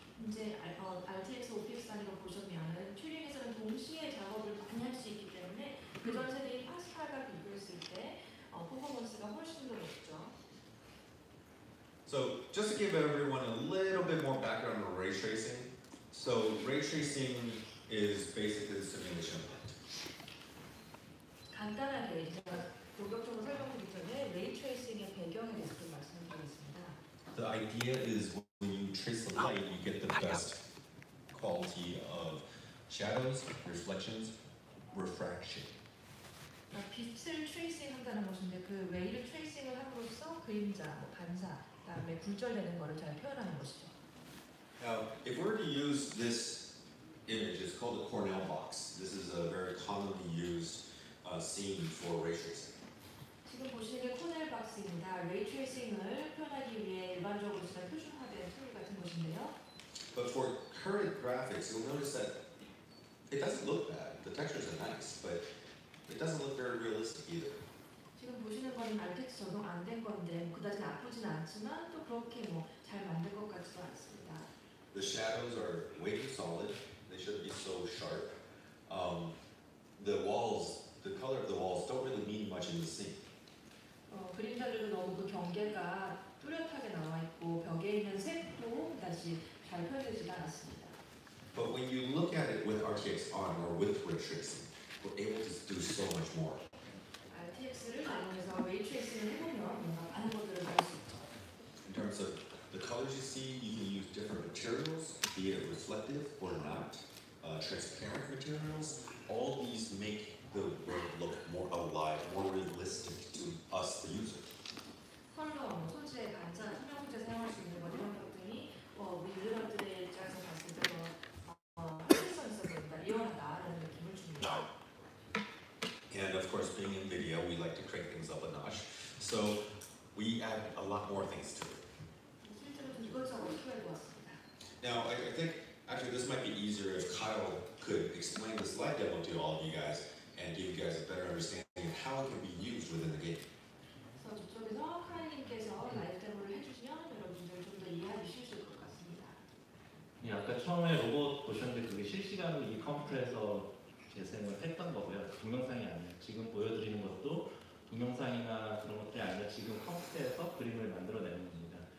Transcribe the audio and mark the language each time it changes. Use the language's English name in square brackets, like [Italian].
[Korean] 이제 RTX OPS 단위로 보시면은 튜링에서는 동시에 작업을 많이 할 수 있기 때문에 그전 세대의 파스칼과 비교했을 때 퍼포먼스가 훨씬 더 높죠. [English] So just to give everyone a little bit more background on ray tracing. So ray tracing is basically the simulation of light. [Korean] 간단하게 제가 본격적으로 설명드리기 전에 레이 트레이싱의 배경에 대해서 좀 말씀드리겠습니다. [English] The idea is when you trace the light, you get the best quality of shadows, reflections, refraction. [Korean] 빛을 트레이싱 한다는 것인데 그 웨이를 트레이싱을 함으로써 그림자, 반사, 그다음에 굴절되는 것을 잘 표현하는 것이죠. [English] Now, if we were to use this image, it's called a Cornell box. This is a very commonly used scene for ray tracing. [Korean] 지금 보시는 게 코넬 박스입니다. 레이 트레이싱을 표현하기 위해 일반적으로 쓰는 표준화된 툴 같은 것인데요. [English] But for current graphics, you'll notice that it doesn't look bad. The textures are nice, but it doesn't look very realistic either. [Korean] 지금 보시는 건 RTX 적용 안 된 건데 그다지 나쁘진 않지만 또 그렇게 잘 만든 것 같지도 않습니다. [English] The shadows are way too solid. They shouldn't be so sharp. The walls, the color of the walls don't really mean much in the scene. [Korean] 그림자들도 너무 그 경계가 뚜렷하게 나와 있고 벽에 있는 색도 다시 잘 표현되지 않았습니다. [English] But when you look at it with RTX on or with ray tracing, we're able to do so much more. [Korean] RTX를 이용해서 웨이 트레이싱을 해보면 뭔가 많은 것들을 볼 수 있죠. [English] In terms of the colors you see, you can use different materials, be it reflective or not, transparent materials. All these make the world look more alive, more realistic to us, the user. [Korean] 컬러, 소재, 반사, 투명 소재 사용할 수 있는 것 이런 것들이 유저들의 입장에서 봤을 때 현실성 있어 보인다, 리얼하다라는 느낌을 줍니다. [English] And of course, being NVIDIA, we like to crank things up a notch. So we add a lot more things to it. [Korean] 실제로 좀 이것저것 키워보았습니다. [English] Now, I think actually this might be easier if Kyle could explain the slide demo to all of you guys and give you guys a better understanding of how it can be used within the game. [Korean] 그래서 저쪽에서 카이님께서 라이브 데모를 해주시면 여러분들 좀 더 이해하기 쉬우실 것 같습니다. 예, 아까 처음에 로봇 보셨는데 그게 실시간으로 이 컴퓨터에서 재생을 했던 거고요. 동영상이 아니에요. 지금 보여드리는 것도 동영상이나 그런 것들이 아니라 지금 컴퓨터에서 그림을 만들어내는 겁니다.